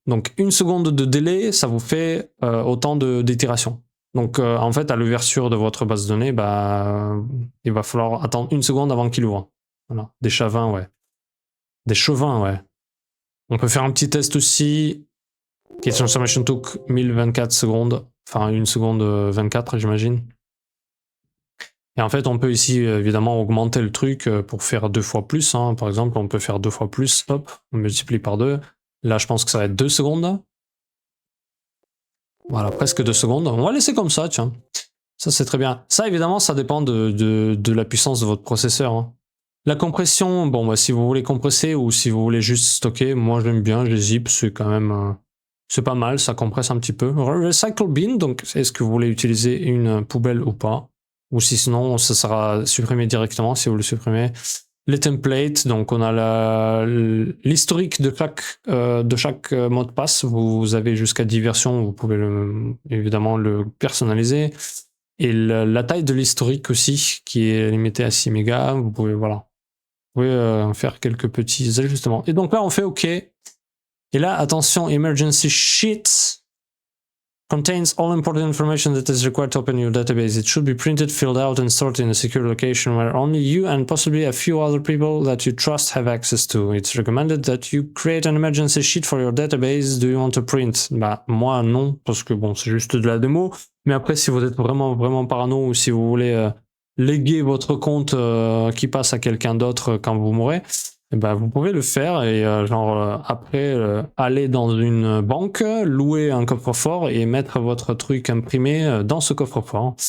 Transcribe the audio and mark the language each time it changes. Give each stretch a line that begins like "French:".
French: Donc, 1 seconde de délai, ça vous fait autant d'itérations. Donc, en fait, à l'ouverture de votre base de données, bah, il va falloir attendre 1 seconde avant qu'il ouvre. Voilà. Des chavins, ouais. Des chevins, ouais. On peut faire un petit test aussi.
English: Qui transformation took 1024 secondes.
French: Enfin, 1 seconde 24, j'imagine. Et en fait, on peut ici, évidemment, augmenter le truc pour faire 2 fois plus. Hein. Par exemple, on peut faire 2 fois plus. Hop, on multiplie par 2. Là, je pense que ça va être 2 secondes. Voilà, presque 2 secondes. On va laisser comme ça, tiens. Ça, c'est très bien. Ça, évidemment, ça dépend de la puissance de votre processeur. Hein. La compression, bon, bah, si vous voulez compresser ou si vous voulez juste stocker, moi, j'aime bien. Je zip, c'est quand même... c'est pas mal, ça compresse un petit peu. Recycle bin, donc est-ce que vous voulez utiliser une poubelle ou pas? Ou si sinon, ça sera supprimé directement si vous le supprimez. Les templates, donc on a l'historique de chaque mot de passe. Vous avez jusqu'à 10 versions, vous pouvez évidemment le personnaliser. Et la taille de l'historique aussi, qui est limitée à 6 mégas. Vous pouvez, voilà. Vous pouvez faire quelques petits ajustements. Et donc là, on fait OK. Et là, attention,
English: emergency sheets contains all important information that is required to open your database. It should be printed, filled out, and stored in a secure location where only you and possibly a few other people that you trust have access to. It's recommended that you create an emergency sheet for your database. Do you want to print?
French: Bah, moi, non, parce que bon, c'est juste de la démo. Mais après, si vous êtes vraiment parano ou si vous voulez léguer votre compte qui passe à quelqu'un d'autre quand vous mourrez, eh ben, vous pouvez le faire et après aller dans une banque, louer un coffre-fort et mettre votre truc imprimé dans ce coffre-fort.